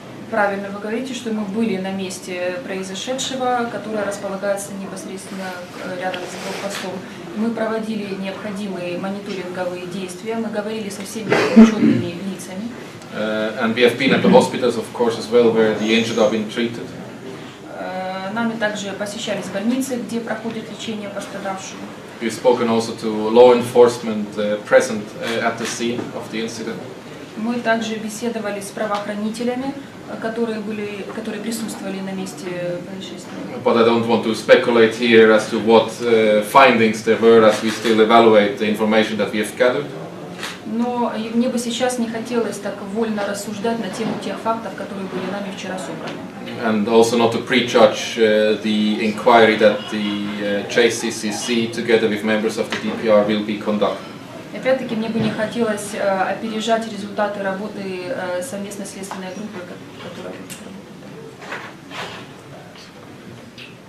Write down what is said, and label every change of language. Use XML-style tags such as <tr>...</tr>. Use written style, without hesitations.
<ru>Правильно вы говорите, что мы были на месте произошедшего, которое располагается непосредственно рядом с блокпостом. Мы проводили необходимые мониторинговые действия, мы говорили со всеми включенными лицами.</ru> <en>And we have been at the hospitals, of course, as well, where the injured are being treated.</en> <ru>Нами также посещались больницы, где проходит лечение пострадавших.</ru> <en>We've spoken also to law enforcement present at the scene of the incident.</en> <ru>Мы также беседовали с правоохранителями, которые присутствовали на месте происшествия.</ru> <en>But I don't want to speculate here as to what findings there were, as we still evaluate the information that we have gathered.</en> <ru>Но мне бы сейчас не хотелось так вольно рассуждать на тему тех фактов, которые были нами вчера собраны.</ru> <en>And also not to prejudge the inquiry that the JCCC, together with members of the DPR, will be conducting.</en> <ru>Опять-таки, мне бы не хотелось опережать результаты работы совместной следственной группы, которая будет работать.</ru>